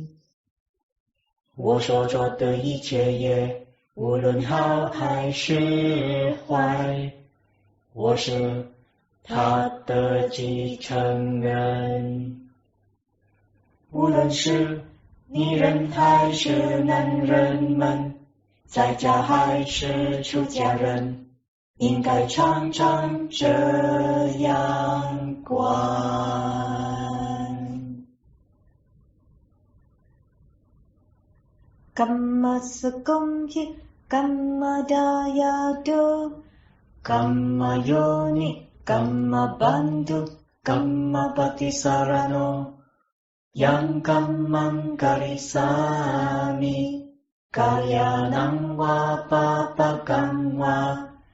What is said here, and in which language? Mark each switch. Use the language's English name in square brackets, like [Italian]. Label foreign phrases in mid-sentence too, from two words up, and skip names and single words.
[Chinese] 我所做的一切业，无论好还是坏，我是他的继承人。无论是女人还是男人们，在家还是出家人，应该常常这样观。 [Pali] Kammassakomhi, Kammadayado, Kammayoni, Kammabandhu, Kammapatisarano, Yang Kammang Karisami, Kalyanam va papakam va,